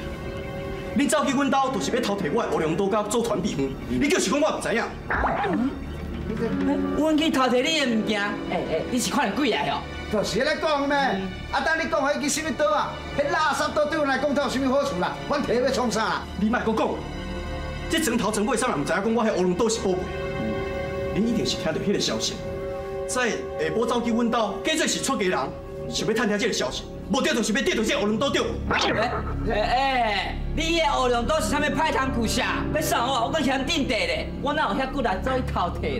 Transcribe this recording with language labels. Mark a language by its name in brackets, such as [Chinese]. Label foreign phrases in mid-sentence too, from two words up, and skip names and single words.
[Min Nan Chinese] 你走去阮兜，就是要偷摕我的乌龙刀甲做传秘方，你就是讲我唔知影。阮去偷摕你的物件，你是看到鬼来哦？就是咧讲咩？啊，等你讲迄支什么刀啊？迄垃圾刀对阮来讲，它有什么好处啦？阮摕要创啥啦？你莫搁讲，这床头床尾啥人唔知影讲我迄乌龙刀是宝贝。恁一定是听到迄个消息，在下晡走去阮兜，假做是出家人，想要探听这个消息，无对就是要得到这个乌龙刀对。你迄乌龙刀是啥物歹通顾下？要送我，我搁嫌顶地咧，我哪有遐骨力走去偷摕啦？